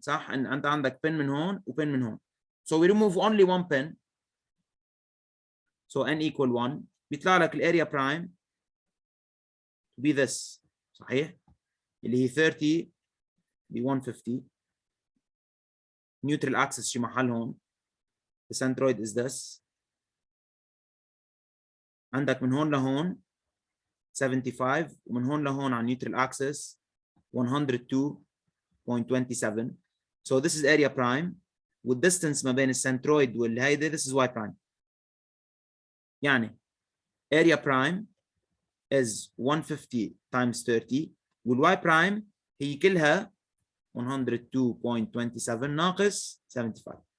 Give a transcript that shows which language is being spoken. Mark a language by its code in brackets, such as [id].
[ar] صح؟ أنت عندك pin من هون و pin من هون. [en] So we remove only one pin. So n equal 1. [ar] بيطلع لك الاريا prime [en] to be this. [ar] صحيح؟ اللي هي 30 ب 150. Neutral axis شي محل هون. [en] The centroid is this. [ar] عندك من هون لهون 75 ومن هون لهون على neutral axis 102.27. [en] So this is area prime والdistance [ar] ما بين السنترويد والهيدي [en] this is y prime. يعني area prime is 150 times 30 والy prime [ar] هي كلها 102.27 ناقص [en] 75.